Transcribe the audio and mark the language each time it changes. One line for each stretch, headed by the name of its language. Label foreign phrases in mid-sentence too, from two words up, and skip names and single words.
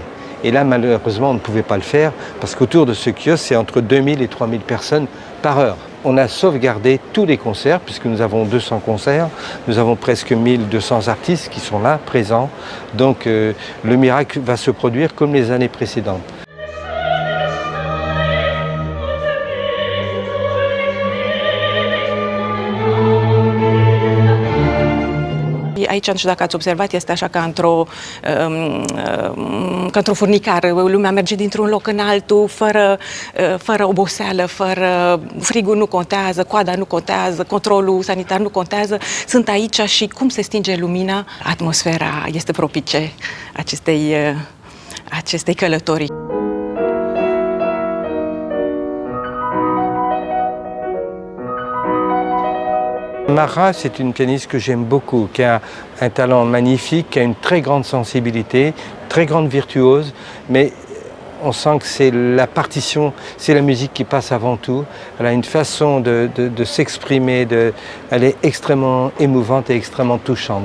French: Et là, malheureusement, on ne pouvait pas le faire parce qu'autour de ce kiosque, c'est entre 2000 et 3000 personnes par heure. On a sauvegardé tous les concerts puisque nous avons 200 concerts. Nous avons presque 1200 artistes qui sont là, présents. Donc le miracle va se produire comme les années précédentes.
Romanian: Aici, nu știu dacă ați observat, este așa ca într-o furnicară. Lumea merge dintr-un loc în altul, fără oboseală, frigul nu contează, coada nu contează, controlul sanitar nu contează. Sunt aici și cum se stinge lumina, atmosfera este propice acestei călătorii.
French: Mara, c'est une pianiste que j'aime beaucoup, qui a un talent magnifique, qui a une très grande sensibilité, très grande virtuose, mais on sent que c'est la partition, c'est la musique qui passe avant tout. Elle a une façon de s'exprimer, elle est extrêmement émouvante et extrêmement touchante.